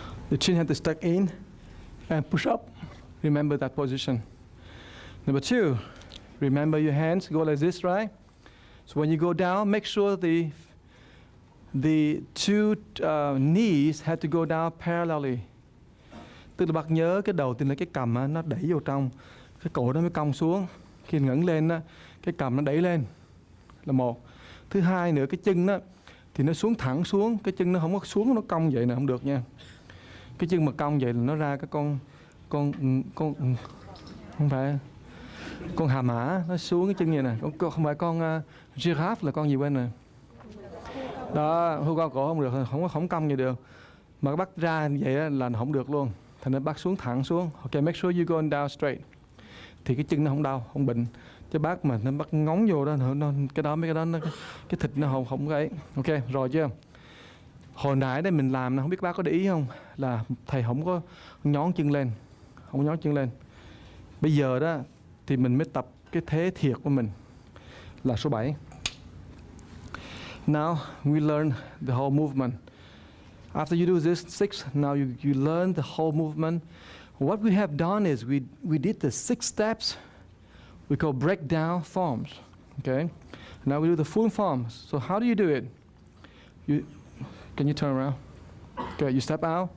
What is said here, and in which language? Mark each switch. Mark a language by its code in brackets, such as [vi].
[en] The chin has to stuck in and push up. Remember that position. Number 2, remember your hands go like this, right? So when you go down, make sure the two knees have to go down parallelly. [vi] Tức là bác nhớ cái đầu tiên là cái cằm á, nó đẩy vô trong, cái cổ nó mới cong xuống. Khi ngẩng lên á, cái cằm nó đẩy lên là một. Thứ hai nữa, cái chân đó thì nó xuống thẳng xuống, cái chân nó không có xuống, nó cong vậy nè, không được nha. Cái chân mà cong vậy là nó ra cái con không phải con hà mã, nó xuống cái chân vậy nè. Không phải con giraffe, là con gì quên rồi. Đó, hưu cao cổ không được, không cong vậy được. Mà bắt ra như vậy là không được luôn. Thành nên bác xuống thẳng xuống. [en] Ok, make sure you go down straight. [vi] Thì cái chân nó không đau, không bệnh. Chứ bác mà nó bắt ngóng vô đó, cái đó mấy cái đó cái thịt nó không cái ấy. Ok, rồi chưa? Hồi nãy đây mình làm, không biết bác có để ý không, là thầy không có nhón chân lên, không nhón chân lên. Bây giờ đó thì mình mới tập cái thế thiệt của mình là số 7. [en] Now we learn the whole movement. After you do this 6, now you learn the whole movement. What we have done is we did the 6 steps. We call breakdown forms. Okay. Now we do the full forms. So how do you do it? Can you turn around? Okay. You step out.